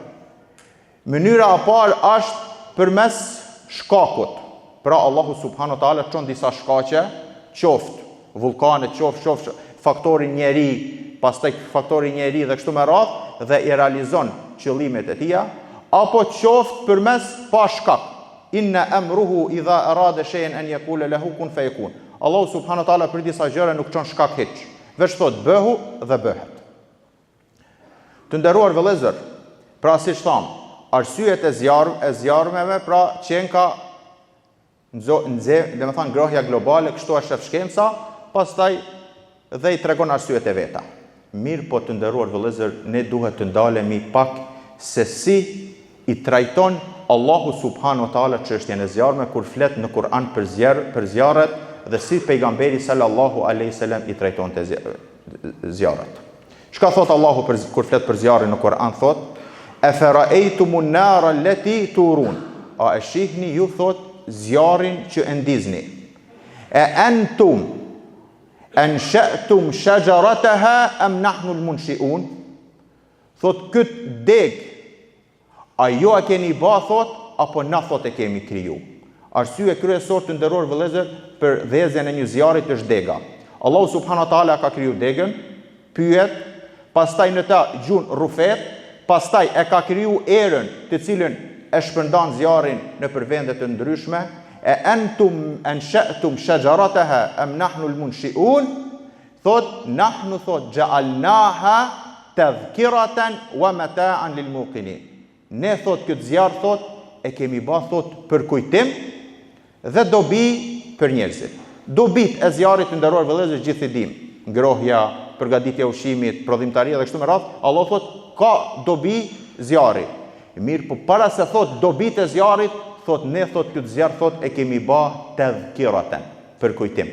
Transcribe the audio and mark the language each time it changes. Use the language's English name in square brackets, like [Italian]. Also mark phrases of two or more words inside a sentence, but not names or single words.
[Albanian] Mënyra e parë është përmes shkakut. Pra Allahu [Arabic] سبحانه وتعالى [Albanian] çon disa shkaqe, qoftë vulkane, qoftë faktori njeri, pastaj faktori njeri dhe kështu me radh, dhe i realizon qëllimet e tija, apo qoftë përmes pa shkak. [Arabic] إنما أمره إذا أراد شيئا أن يقول له كن فيكون. [Albanian] Allahu [Arabic] سبحانه وتعالى [Albanian] për disa gjëra nuk çon shkak hiç. Veç thot bëhu dhe bëhet. Të nderuar vëllezër, pra siç tham, arsyet e zjarrmeve, pra qenë ka domethënë ngrohja globale, kështu është shef shkenca, pastaj dhe i tregon arsyet e veta. Mirë, po të nderuar vëllezër, ne duhet të ndalemi pak se si i trajton Allahu [Arabic] سبحانه وتعالى [Albanian] çështjen e zjarrme kur flet në Kur'an për zjarret dhe si pejgamberi [Arabic] صلى الله عليه وسلم [Albanian] i trajtonte zjarret. Çka thot Allahu kur flet për zjarrin në Kur'an, thot: [Arabic] "أفرأيتم النار التي تورون." [Albanian] A e shihni ju, thot, zjarrin që e ndizni. [Arabic] "أأنتم أنشأتم شجرتها أم نحن المنشئون?" [Albanian] Thot, këtë deg, a ju a keni ba, thot, apo na, thot, e kemi kriju. Arsye kryesor, të nderuar vëllezër, për dhezjen e një zjarri është dega. Allahu [Arabic] سبحانه وتعالى [Albanian] ka kriju degën, pyet, pastaj në ta gjun rufet, pastaj e ka kriju erën, të cilën e shpërndan zjarrin në për vende të ndryshme. [Arabic] "أأنتم أنشأتم شجرتها أم نحن المنشئون?" Thot, nahnu, thot, جعلناها تذكرة ومتاعا للمقوين. [Albanian] Ne, thot, këtë zjarr, thot, e kemi ba, thot, për kujtim dhe dobi për njerëzit. Dobit e zjarrit, të nderuar vëllezër, gjithë i dim. Ngrohja, përgatitja e ushqimit, prodhimtaria dhe kështu me radh, Allah thot ka dobi zjarri. Mirë, po para se thot dobit e zjarrit, thot ne, thot këtë zjarr, thot e kemi ba tadhkiratan, për kujtim.